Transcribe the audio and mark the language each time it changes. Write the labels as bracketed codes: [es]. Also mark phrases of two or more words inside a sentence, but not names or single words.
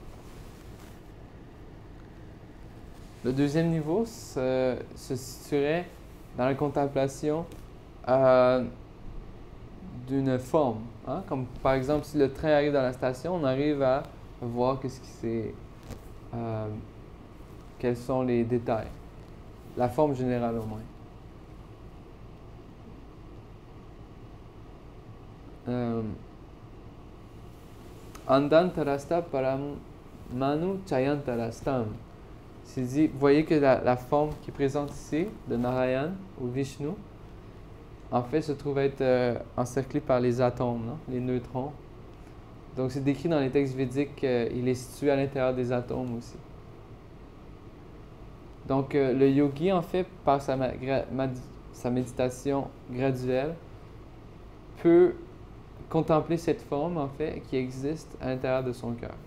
[fr] Le deuxième niveau se situerait dans la contemplation d'une forme. Hein? Comme par exemple, si le train arrive dans la station, on arrive à voir quels sont les détails. La forme générale au moins. [sa] अन्दन्तरस्त परमाणु चयान्तरस्तम्. [fr] C'est dit, vous voyez que la forme qui est présente ici, de Narayan ou Vishnu, en fait, se trouve être encerclée par les atomes, non? Les neutrons. Donc, c'est décrit dans les textes védiques qu'il est situé à l'intérieur des atomes aussi. Donc, le yogi, en fait, par sa méditation graduelle, peut contempler cette forme, en fait, qui existe à l'intérieur de son cœur.